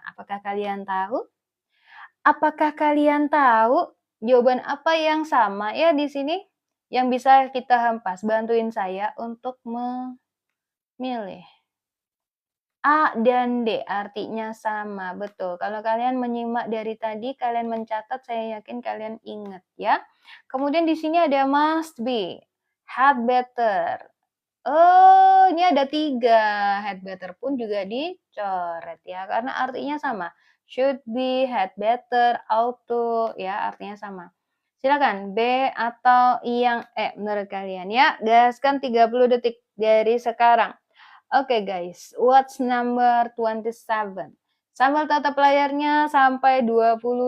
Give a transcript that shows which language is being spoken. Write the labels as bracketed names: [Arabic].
[Indonesian] Apakah kalian tahu? Apakah kalian tahu jawaban apa yang sama ya di sini? Yang bisa kita hempas. Bantuin saya untuk memilih. A dan D artinya sama, betul. Kalau kalian menyimak dari tadi, kalian mencatat, saya yakin kalian ingat ya. Kemudian di sini ada must be, had better. Oh, ini ada 3. Had better pun juga dicoret ya, karena artinya sama. Should be, had better, ought to, ya artinya sama. Silakan B atau yang menurut kalian ya. Gaskan 30 detik dari sekarang. Oke guys, [English] what's number 27? [Indonesian] Sambil tatap layarnya sampai 20.000.